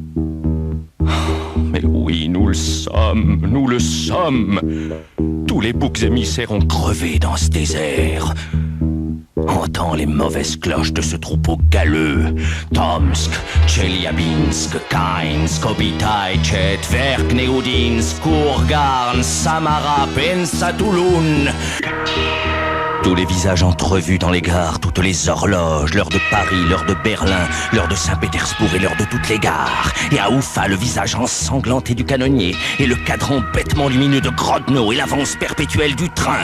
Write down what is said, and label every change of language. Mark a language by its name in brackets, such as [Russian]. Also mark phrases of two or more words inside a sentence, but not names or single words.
[French] Mais oui, nous le sommes. Tous les boucs émissaires ont crevé dans ce désert. Entends les mauvaises cloches de ce troupeau galeux. Tomsk, Tcheliabinsk, Kainsk, Obitaï, Tchet, Verk, Neudinsk, Kourgarn, Samara, Pensatoulun. Tous les visages entrevus dans les gares, toutes les horloges, l'heure de Paris, l'heure de Berlin, l'heure de Saint-Pétersbourg et l'heure de toutes les gares. Et à Oufa, le visage ensanglanté du canonnier, et le cadran bêtement lumineux de Grodno, et l'avance perpétuelle du train.